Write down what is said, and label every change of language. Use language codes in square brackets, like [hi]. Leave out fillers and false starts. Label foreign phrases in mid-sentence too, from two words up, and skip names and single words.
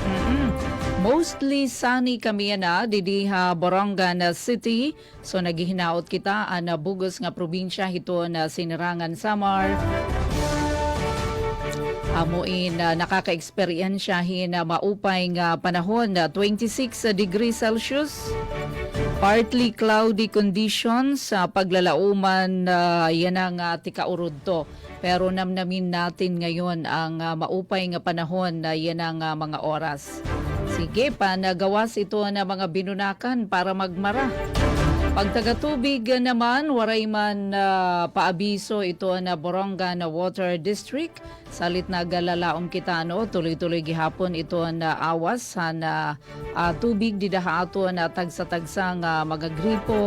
[en] Mostly sunny [war] kami na didiha Borongan City. So naghihinaot kita na bugos nga probinsya hito na sinirangan Samar. Amuin nakaka-eksperyensyahin na maupay nga panahon na 26 [en] degrees Celsius. Partly cloudy conditions [war] sa paglalauman yan ang tikaurod to. Pero [tl] namnamin natin ngayon [war] ang maupay nga panahon na yan ang mga oras. Sige, panagawas ito na mga binunakan para magmara. Pagtagatubig naman, waray man paabiso ito na Borongan Water District. Salit na galalaom kita, no? Tuloy-tuloy gihapon ito na awas na tubig didaha ato na tagsa-tagsang magagripo.